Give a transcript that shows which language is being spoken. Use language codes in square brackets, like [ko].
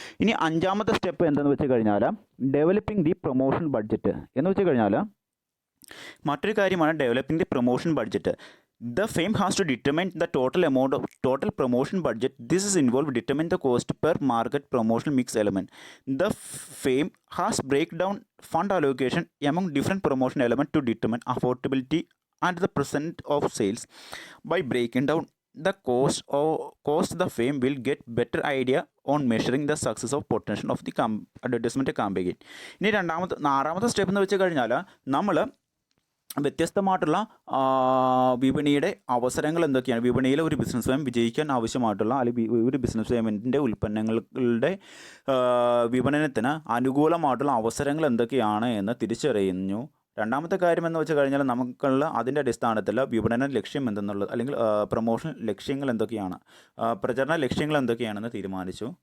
[ml] ഇനി അഞ്ചാമത്തെ സ്റ്റെപ്പ് എന്തെന്ന് വെച്ച് കഴിഞ്ഞാൽ ഡെവലപ്പിംഗ് ദി പ്രൊമോഷൻ ബഡ്ജറ്റ് എന്ന് വെച്ച് കഴിഞ്ഞാൽ മറ്റൊരു കാര്യമാണ് developing the promotion budget. [en] The firm has to determine the total promotion budget. This is involved determine the cost per market promotional mix element. The firm has breakdown fund allocation among different promotion elements to determine affordability and the percent of sales. By breaking down the cost, the firm will get better idea on measuring the success of potential of the advertisement campaign. [ml] ഇനി ആറാമത്തെ step എന്ന് വെച്ച് കഴിഞ്ഞാൽ നമ്മൾ വ്യത്യസ്തമായിട്ടുള്ള വിപണിയുടെ അവസരങ്ങൾ എന്തൊക്കെയാണ്, വിപണിയിൽ ഒരു ബിസിനസ് സ്വയം വിജയിക്കാൻ ആവശ്യമായിട്ടുള്ള അല്ലെങ്കിൽ ഒരു ബിസിനസ് സ്വയത്തിൻ്റെ ഉൽപ്പന്നങ്ങളുടെ വിപണനത്തിന് അനുകൂലമായിട്ടുള്ള അവസരങ്ങൾ എന്തൊക്കെയാണ് എന്ന് തിരിച്ചറിയുന്നു. രണ്ടാമത്തെ കാര്യം എന്ന് വെച്ച് കഴിഞ്ഞാൽ നമുക്കുള്ള അതിൻ്റെ അടിസ്ഥാനത്തിൽ വിപണന ലക്ഷ്യം എന്തെന്നുള്ളത് അല്ലെങ്കിൽ പ്രൊമോഷൻ ലക്ഷ്യങ്ങൾ എന്തൊക്കെയാണ്, പ്രചരണ ലക്ഷ്യങ്ങൾ എന്തൊക്കെയാണെന്ന് തീരുമാനിച്ചു.